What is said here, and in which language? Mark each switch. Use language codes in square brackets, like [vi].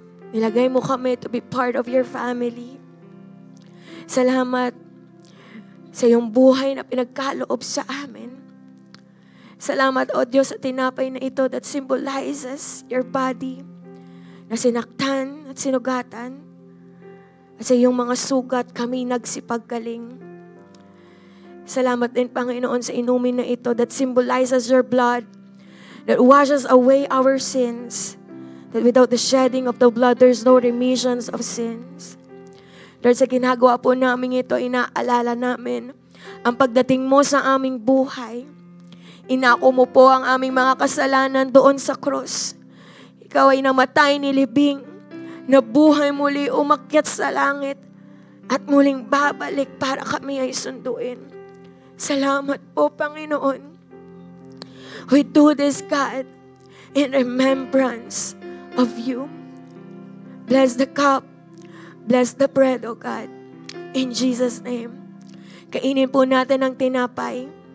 [tl] Nilagay mo kami [en] to be part of your family. [tl] Salamat sa iyong buhay na pinagkaloob sa amin. Salamat, O Diyos, sa tinapay na ito [en] that symbolizes your body [tl] na sinaktan at sinugatan. At sa iyong mga sugat kami nagsipaggaling. Salamat din, Panginoon, sa inumin na ito [en] that symbolizes your blood that washes away our sins. That without the shedding of the blood, there's no remissions of sins. [tl] Lord, sa ginagawa po namin ito, inaalala namin ang pagdating mo sa aming buhay. Inako mo po ang aming mga kasalanan doon sa krus. Ikaw ay namatay, nilibing, nabuhay muli, umakyat sa langit, at muling babalik para kami ay sunduin. Salamat po, Panginoon. [en] We do this, God, in remembrance of you. Bless the cup, bless the bread, O God. In Jesus' name. [tl] Kainin po natin ang tinapay.